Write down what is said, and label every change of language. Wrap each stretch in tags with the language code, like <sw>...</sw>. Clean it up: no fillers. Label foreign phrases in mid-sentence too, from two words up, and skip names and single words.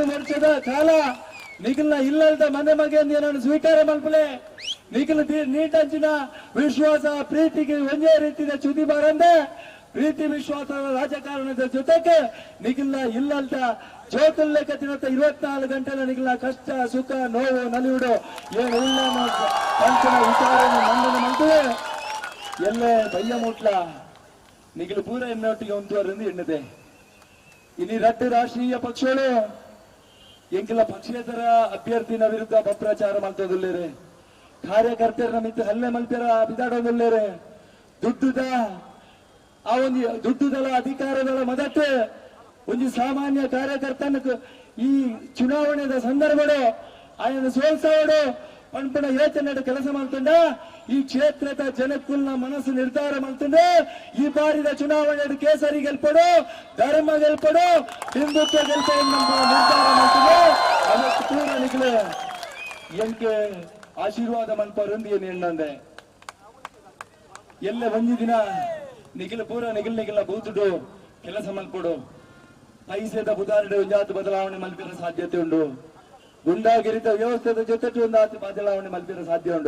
<tcy>ವರ್ಷದ ಕಾಲ ನಿಖಿಲ್ನ ಇಲ್ಲದ ಮನೆ ಮಗೆ ಏನನ್ನು ಸ್ವೀಕಾರ ಮಲ್ಪಲೆ ನಿಖಿಲ್ ನೀಟಂಚಿನ ವಿಶ್ವಾಸ ಪ್ರೀತಿಗೆ ಒಂದೇ ರೀತಿಯ ಚುದಿ ಬಾರಂದೆ ಪ್ರೀತಿ ವಿಶ್ವಾಸದ ರಾಜಕಾರಣದ ಜೊತೆಗೆ ನಿಖಿಲ್ನ ಇಲ್ಲದ ಜೋತುಲ್ಲೇಖತಿನ 24 ಗಂಟೆల ನಿಖಿಲ್ನ ಕಷ್ಟ ಸುಖ ನೋವು ನಲಿವುಡು ಏನು ಇಲ್ಲ ಪಂಚನ ವಿಚಾರವನ್ನು ಮಂಡನೆ ಮಾಡ್ತದೆ ಎಲ್ಲೇ ಬಯ್ಯ ಮುಟ್ಲ ನಿಖಿಲ್ ಪೂರ ಎನ್ನೊಟ್ಟಿಗೆ ಒಂದುವರೆಂದು ಎನ್ನದೆ. ಇನ್ನು 2 ರಾಷ್ಟ್ರೀಯ ಪಕ್ಷಗಳು ಎಂಕೆಲ ಪಕ್ಷೇತರ ಅಭ್ಯರ್ಥಿನ ವಿರುದ್ಧ ಅಪಪ್ರಚಾರ ಮಾಡ್ತೋದಿಲ್ಲೇರೆ, ಕಾರ್ಯಕರ್ತರ ಮಿತ್ತು ಹಲ್ಲೆ ಮಲ್ಪ್ಯರ ಬಿದಾಡೋದಿಲ್ಲೇರೆ, ಆ ಒಂದು ದುಡ್ಡುದಳ ಅಧಿಕಾರಗಳ ಮೊದಲು ಒಂದು ಸಾಮಾನ್ಯ ಕಾರ್ಯಕರ್ತನ ಈ ಚುನಾವಣೆದ ಸಂದರ್ಭಗಳು ಆಯನ ಸೋಲ್ಸೋಡು ಪಂಪಣ ಯೋಚನೆ ಕೆಲಸ ಮಾಡ್ತಂಡ ಈ ಕ್ಷೇತ್ರದ ಜನಕ್ಕುಲ್ನ ಮನಸ್ಸು ನಿರ್ಧಾರ ಮಾಡ್ತಂಡೆ ಈ ಬಾರಿದ ಚುನಾವಣೆ ಕೇಸರಿ ಗೆಲ್ಪಡು, ಧರ್ಮ ಗೆಲ್ಪಡು, ಹಿಂದುತ್ವ ಗೆಲ್ಪಡು ನಿರ್ಧಾರ ಮಾಡ್ತದೆ. ಅದಕ್ಕೆ ಪೂರ ನಿಖಿಲೆ ಎಂಕೆ ಆಶೀರ್ವಾದ ಮನ್ಪರೊಂದು ಏನು ಎಣ್ಣಂದೆ ಎಲ್ಲ ಒಂದು ದಿನ ನಿಖಿಲ ಪೂರ ನಿಖಿಲ ಬೂತುಡು ಕೆಲಸ ಮಲ್ಪಡು ಪೈಸೆದ ಬುಧಾರಡೆ ಒಂದಾತು ಬದಲಾವಣೆ ಮಲ್ಪಿರ ಸಾಧ್ಯತೆ ಉಂಡು. ಗುಂಡಾಗಿರಿತ ವ್ಯವಸ್ಥೆದ ಜೊತೆ ಒಂದಾತು ಬದಲಾವಣೆ ಮಲ್ಪಿರ ಸಾಧ್ಯ ಉಂಡು.</tcy>